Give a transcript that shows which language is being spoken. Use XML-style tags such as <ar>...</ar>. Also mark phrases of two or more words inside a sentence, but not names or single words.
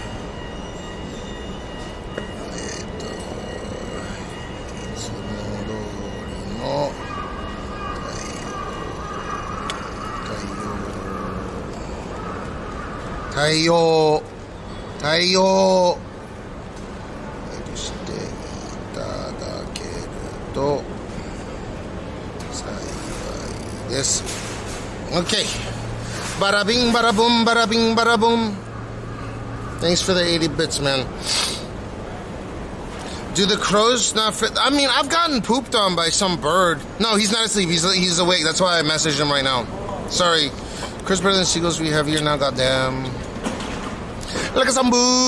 <ja>いつも通りの対応していただけると幸いです。</ja> <en>Okay. Bada bing, bada boom, bada bing, bada boom. Thanks for the 80 bits, man. Do the crows not fit? I mean, I've gotten pooped on by some bird. No, he's not asleep. He's awake. That's why I messaged him right now. Sorry. Chris Better Than Seagulls we have here now, goddamn. Look at some boo.</en>